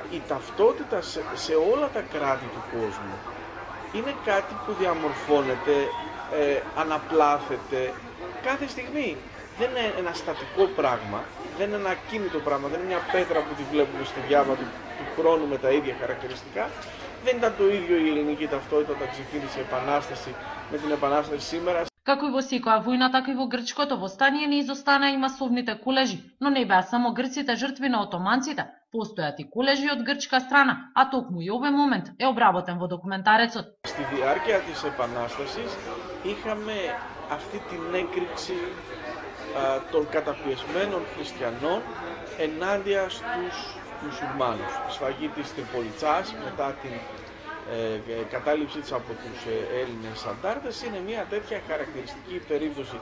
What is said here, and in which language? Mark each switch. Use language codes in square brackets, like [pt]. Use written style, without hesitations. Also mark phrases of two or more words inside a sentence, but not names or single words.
[el] Η ταυτότητα σε όλα τα κράτη του κόσμου είναι κάτι που διαμορφώνεται, αναπλάθεται κάθε στιγμή. Δεν είναι ένα στατικό πράγμα, δεν είναι ένα ακίνητο πράγμα, δεν είναι μια πέτρα που τη βλέπουμε στο διάβα του χρόνου με τα ίδια χαρακτηριστικά. Δεν ήταν το ίδιο η ελληνική ταυτότητα όταν ξεκίνησε η Επανάσταση με την Επανάσταση σήμερα. [mk] Како и во секоја војна, така и во грчкото востание не изостана и масовните колежи, но не беа само грците жртви на отоманците, постојат и колежи од грчка страна, а токму и овој момент е обработен во документарецот. [el] Στη διάρκεια της Επανάστασης είχαμε αυτή την έκρηξη των καταπιεσμένων χριστιανών ενάντια στους μουσουλμάνους. Η σφαγή της Τριπολιτσάς μετά την κατάληψή της από τους Έλληνες αντάρτες είναι μια τέτοια χαρακτηριστική περίπτωση.